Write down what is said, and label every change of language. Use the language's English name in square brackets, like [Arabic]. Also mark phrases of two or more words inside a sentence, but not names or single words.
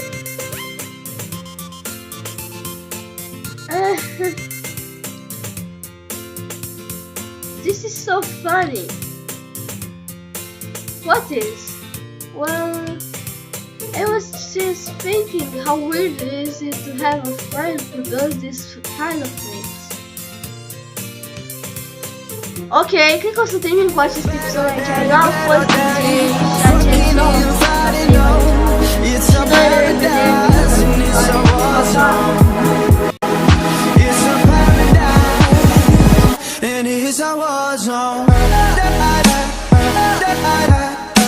[English] This is so funny. What is? Well, I was just thinking how weird is it to have a friend who does this kind of things. [Romanian] Ok, cred că o să termin cu acest episod aici. Eu am fost DJ și acest și noi ne revedem. [English] And here's our war zone.